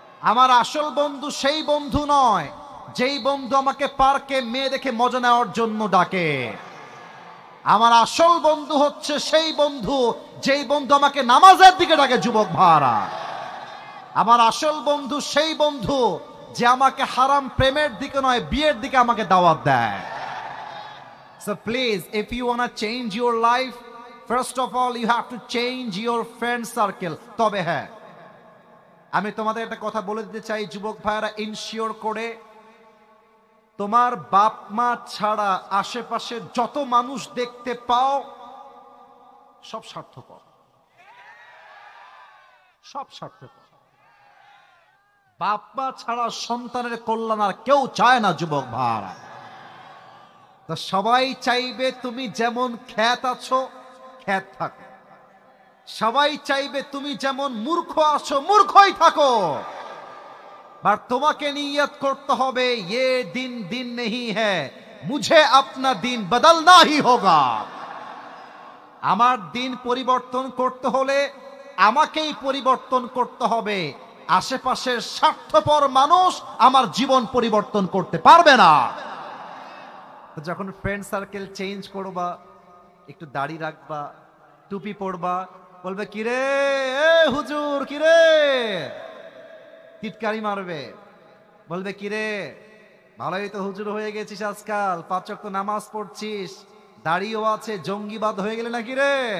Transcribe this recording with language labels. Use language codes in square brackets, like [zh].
[bn] আমার আসল বন্ধু সেই বন্ধু নয় যেই বন্ধু আমাকে পার্কে মেয়ে দেখে মজা নেওয়ার জন্য ডাকে। আমার আসল বন্ধু হচ্ছে সেই বন্ধু যেই বন্ধু আমাকে নামাজের দিকে ডাকে। যুবক ভাইরা, আমার আসল বন্ধু সেই বন্ধু যে আমাকে হারাম প্রেমের দিকে নয়, বিয়ের দিকে আমাকে দাওয়াত দেয়। [en] So please, if you want to change your life, first of all you have to change your friend circle. [bn] তবে হ্যাঁ, আমি তোমাদের একটা কথা বলে দিতে চাই যুবক ভাইরা, ইনশিওর করে তোমার বাপ মা ছাড়া আশেপাশে যত মানুষ দেখতে পাও সব স্বার্থপর, সব স্বার্থপর। বাপ মা ছাড়া সন্তানের কল্যাণ আর কেউ চায় না যুবক ভাইরা। তো সবাই চাইবে তুমি যেমন খ্যাত আছো খ্যাত থাকো, সবাই চাইবে তুমি যেমন মূর্খ আছো মূর্খই থাকো। আর তোমাকে নিয়ত করতে হবে, [hi] ये दिन दिन नहीं है, मुझे अपना दिन बदलना ही होगा। [bn] আমার দিন পরিবর্তন করতে হলে আমাকেই পরিবর্তন করতে হবে। আশেপাশের স্বার্থপর মানুষ আমার জীবন পরিবর্তন করতে পারবে না। যখন ফ্রেন্ড সার্কেল চেঞ্জ করবা, একটু দাড়ি রাখবা, টুপি পরবা, বলবে কিরে এ হুজুর, কিরে টিটকারি মারবে, বলবে কিরে ভালোই তো হুজুর হয়ে গেছিস আজকাল, 5 ওয়াক্ত নামাজ পড়ছিস, দাড়িও আছে, জঙ্গিবাদ হয়ে গেলে নাকি রে?